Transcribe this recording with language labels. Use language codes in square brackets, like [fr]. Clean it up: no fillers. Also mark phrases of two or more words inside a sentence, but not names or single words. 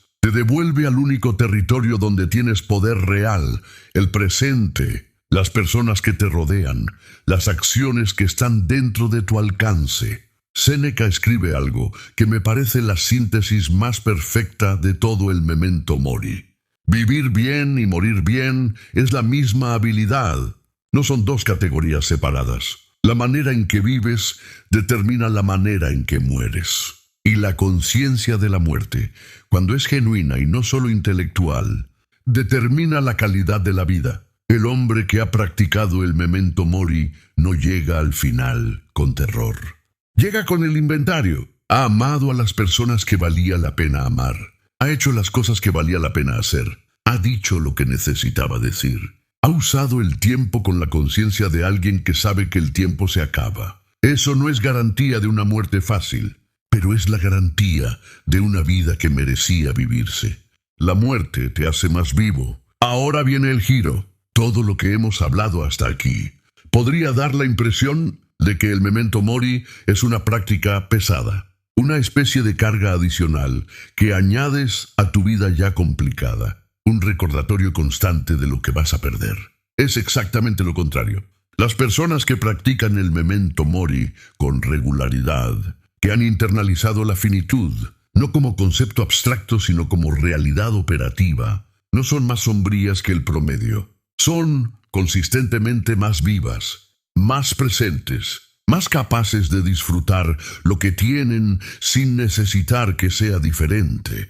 [es] Te devuelve al único territorio donde tienes poder real, el presente, las personas que te rodean, las acciones que están dentro de tu alcance. Séneca escribe algo que me parece la síntesis más perfecta de todo el [la] memento mori. [es] Vivir bien y morir bien es la misma habilidad. No son dos categorías separadas. La manera en que vives determina la manera en que mueres. Y la conciencia de la muerte, cuando es genuina y no solo intelectual, determina la calidad de la vida. El hombre que ha practicado el [la] memento mori [es] no llega al final con terror. Llega con el inventario. Ha amado a las personas que valía la pena amar. Ha hecho las cosas que valía la pena hacer. Ha dicho lo que necesitaba decir. Ha usado el tiempo con la conciencia de alguien que sabe que el tiempo se acaba. Eso no es garantía de una muerte fácil, pero es la garantía de una vida que merecía vivirse. La muerte te hace más vivo. Ahora viene el giro. Todo lo que hemos hablado hasta aquí podría dar la impresión de que el [la] memento mori [es] es una práctica pesada, una especie de carga adicional que añades a tu vida ya complicada, un recordatorio constante de lo que vas a perder. Es exactamente lo contrario. Las personas que practican el [la] memento mori [es] con regularidad, que han internalizado la finitud, no como concepto abstracto sino como realidad operativa, no son más sombrías que el promedio. Son consistentemente más vivas, más presentes, más capaces de disfrutar lo que tienen sin necesitar que sea diferente.